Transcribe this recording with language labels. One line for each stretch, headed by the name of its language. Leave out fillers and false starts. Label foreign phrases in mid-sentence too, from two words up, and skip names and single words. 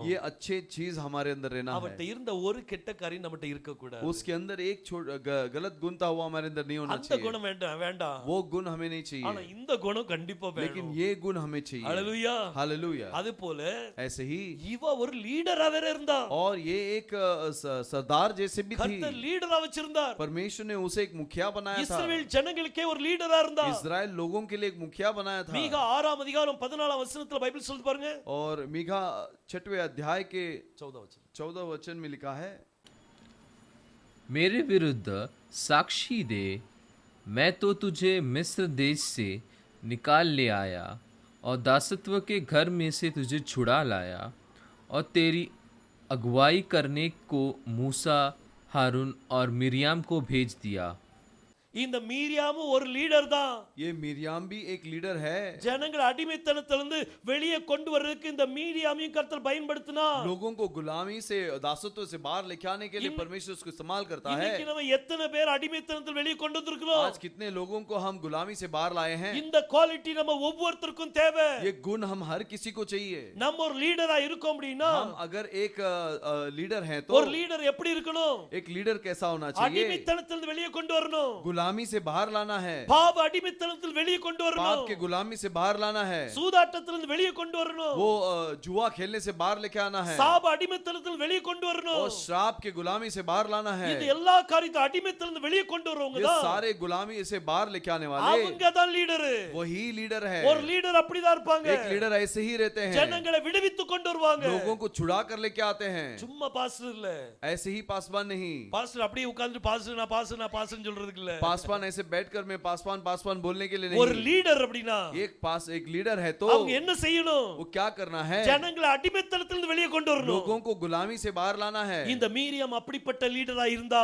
Hindi: ये अच्छे चीज हमारे अंदर रहना
Tamil: அவட்ட
Hindi: है।
Tamil: இருந்த ஒரு கெட்ட காரியம் நம்மட்ட இருக்க கூடாது.
Hindi: उसके अंदर एक गलत गुण था, वो हमारे अंदर नहीं होना
Tamil: அந்த
Hindi: चाहिए।
Tamil: குணம் வேண்டாம்.
Hindi: वो गुण हमें नहीं
Tamil: ஆனா
Hindi: चाहिए,
Tamil: இந்த குணம் கண்டிப்பா
Hindi: लेकिन
Tamil: வேணும்.
Hindi: ये गुण हमें चाहिए।
Tamil: ஹalleluya.
Hindi: हालेलुया।
Tamil: அது போல
Hindi: ऐसे ही
Tamil: இவ ஒரு லீடரா வேற இருந்தா.
Hindi: और ये एक सरदार जैसे भी थी।
Tamil: கர்த்தர் லீடரா வச்சிருந்தார்.
Hindi: परमेश्वर ने उसे एक मुखिया बनाया था।
Tamil: இஸ்ரவேல் ஜனங்களுக்கே ஒரு லீடரா இருந்தா.
Hindi: इस्राएल लोगों के लिए एक मुखिया बनाया था।
Tamil: மீகா 6ஆம் அதிகாரம் 14ஆம் வசனத்துல பைபிள் சொல்லுது பாருங்க.
Hindi: और मीका 6वें अध्याय के 14 वचन. 14 वचन में लिखा है, मेरे विरुद्ध साक्षी दे, मैं तो तुझे मिस्र देश से निकाल ले आया और दासत्व के घर में से तुझे छुड़ा लाया और तेरी अगुवाई करने को मूसा, हारून और मिरियाम को भेज दिया।
Tamil: இந்த மீரியாமும் ஒரு லீடர் தான்.
Hindi: ये मिरियाम भी एक लीडर है।
Tamil: ஜனங்களை அடிமைத்தனத்திலிருந்து வெளியே கொண்டு வர்றதுக்கு இந்த மீரியாமையும் கர்த்தர் பயன்படுத்தினார்.
Hindi: लोगों को गुलामी से, दासत्व से बाहर लेके आने के लिए परमेश्वर उसको इस्तेमाल करता है।
Tamil: இன்னைக்கு நம்ம எத்தனை பேர் அடிமைத்தனத்தில் வெளியே கொண்டு வந்திருக்கிறோம்.
Hindi: आज कितने लोगों को हम गुलामी से बाहर लाए हैं।
Tamil: இந்த குவாலிட்டி நம்ம ஒவ்வொருத்தருக்கும் தேவை.
Hindi: ये गुण हम हर किसी को चाहिए।
Tamil: நம்ம ஒரு லீடரா இருக்கோம் அப்படினா,
Hindi: हम अगर एक लीडर हैं तो
Tamil: ஒரு லீடர் எப்படி இருக்கணும்?
Hindi: एक लीडर कैसा होना चाहिए?
Tamil: அடிமைத்தனத்திலிருந்து வெளியே கொண்டு வரணும்.
Hindi: गुलामी से बाहर लाना है।
Tamil: பாவ அடிமைத்தனத்தில் வெளியே கொண்டு
Hindi: पाप
Tamil: வரணும்.
Hindi: के गुलामी से बाहर लाना है।
Tamil: சூதாட்டத்திலிருந்து வெளியே கொண்டு வரணும்.
Hindi: वो जुआ खेलने से बाहर लेके आना है।
Tamil: சாப அடிமைத்தனத்தில் வெளியே கொண்டு வரணும்.
Hindi: और श्राप के गुलामी से बाहर लाना है।
Tamil: இது எல்லா காரியத்தை அடிமைத்தனத்தில் வெளியே கொண்டு வரவங்க
Hindi: ये
Tamil: தான்.
Hindi: सारे गुलामी से बाहर लेके आने वाले
Tamil: அவங்க தான் லீடர்.
Hindi: वही लीडर है।
Tamil: ஒரு லீடர் அப்படிதான் இருப்பாங்க.
Hindi: एक लीडर ऐसे ही रहते हैं,
Tamil: ஜனங்களை விடுவித்து கொண்டு வருவாங்க.
Hindi: लोगों को छुड़ा कर लेके आते हैं।
Tamil: சும்மா பாஸ்டர் இல்ல.
Hindi: ऐसे ही पासवान नहीं।
Tamil: பாஸ்டர் அப்படியே உட்கார்ந்து பாஸ்டர் நான் பாஸ்டர் சொல்றதுக்கு இல்ல.
Hindi: पासवान ऐसे बैठकर मैं पासवान बोलने के लिए
Tamil: ஒரு
Hindi: नहीं।
Tamil: லீடர் அப்படினா
Hindi: एक लीडर है तो
Tamil: அவங்க என்ன செய்யணும்?
Hindi: वो क्या करना है?
Tamil: ஜனங்களை அடிமைத்தனத்திலிருந்து வெளியே கொண்டு வரணும்.
Hindi: लोगों को गुलामी से बाहर लाना है।
Tamil: இந்த மீரியாம் அப்படிப்பட்ட லீடரா இருந்தா,